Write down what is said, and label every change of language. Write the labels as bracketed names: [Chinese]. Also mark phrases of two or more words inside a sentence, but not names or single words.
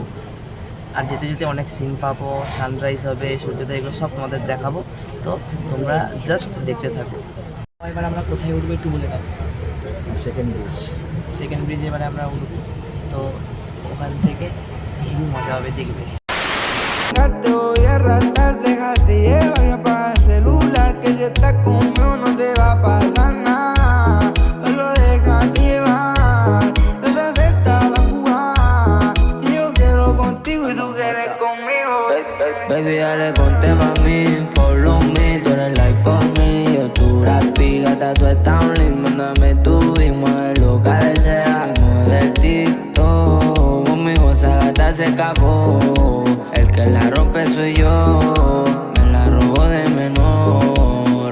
[Bangla] আর যেতে যেতে অনেক সিন পাবো, সানরাইজ হবে, সূর্যোদয়, এগুলো সব তোমাদের দেখাবো। তো তোমরা জাস্ট দেখতে থাকো। এবার আমরা কোথায় উঠবো একটু বলে দাও। [English] second bridge [Bangla] এবারে আমরা উঠব। তো ওখান থেকে হেভি মজা হবে, দেখবে। [Spanish] Te voy a arrastrar, déjate llevar y apaga el celular, que si estás conmigo no te va a pasar nada. Solo déjate llevar, detrás de esta la jugada. Y yo quiero contigo y tú quieres conmigo. Baby, dale, ponte pa' mí, [English] follow me, [Spanish] tú eres [English] like for me. [Spanish] Yo tu rapi, gata, tú estás un link, mándame tu y muévelo, cabecea, mueve el TikTok. Conmigo esa gata se escapó. Que la rompe soy yo, me la robo de menor.